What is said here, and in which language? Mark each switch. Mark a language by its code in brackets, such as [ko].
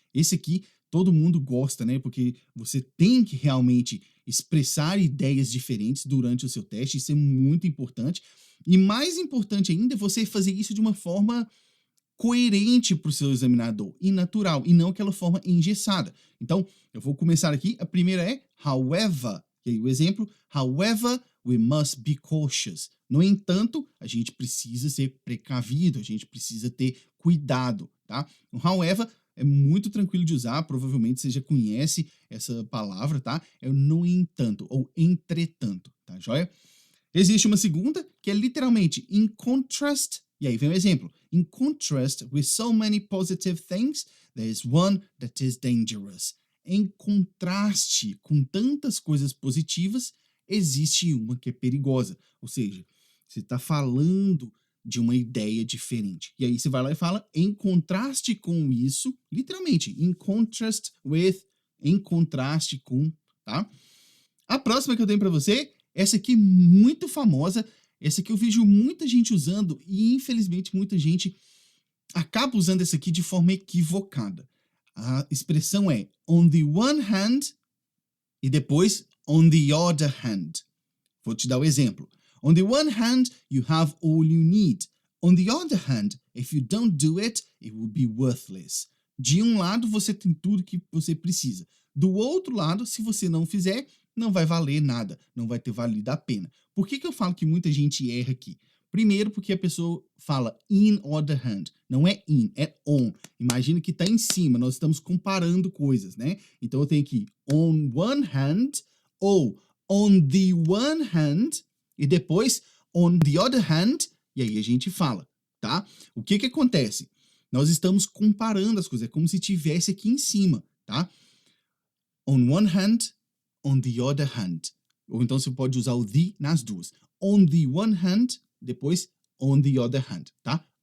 [pt] Esse aqui todo mundo gosta, né? Porque você tem que realmente expressar ideias diferentes durante o seu teste, isso é muito importante. E mais importante ainda é você fazer isso de uma forma coerente para o seu examinador e natural, e não aquela forma engessada. Então, eu vou começar aqui. A primeira é however. E aí o exemplo, [en] however, we must be cautious. [pt] No entanto, a gente precisa ser precavido, a gente precisa ter cuidado, tá? O however é muito tranquilo de usar, provavelmente você já conhece essa palavra, tá? É o no entanto, ou entretanto, tá joia? Existe uma segunda, que é literalmente in contrast, e aí vem o exemplo. [en] In contrast with so many positive things, there is one that is dangerous. [pt] Em contraste com tantas coisas positivas, existe uma que é perigosa. Ou seja, você está falando de uma ideia diferente. E aí você vai lá e fala, em contraste com isso, literalmente, in contrast with, em contraste com, tá? A próxima que eu tenho para você, essa aqui muito famosa, essa aqui eu vejo muita gente usando e infelizmente muita gente acaba usando essa aqui de forma equivocada. A expressão é on the one hand e depois on the other hand. Vou te dar o exemplo. [en] On the one hand, you have all you need. On the other hand, if you don't do it, it will be worthless. [pt] De um lado, você tem tudo que você precisa. Do outro lado, se você não fizer, não vai valer nada, não vai ter valido a pena. Por que eu falo que muita gente erra aqui? Primeiro, porque a pessoa fala in other hand. Não é in, é on. Imagina que está em cima, nós estamos comparando coisas, né? Então eu tenho aqui on one hand ou on the one hand e depois on the other hand, e aí a gente fala, tá? O que que acontece? Nós estamos comparando as coisas, é como se tivesse aqui em cima, tá? [en] On one hand, on the other hand. [pt] Ou então você pode usar o the nas duas. On the one hand, depois on the other hand, tá?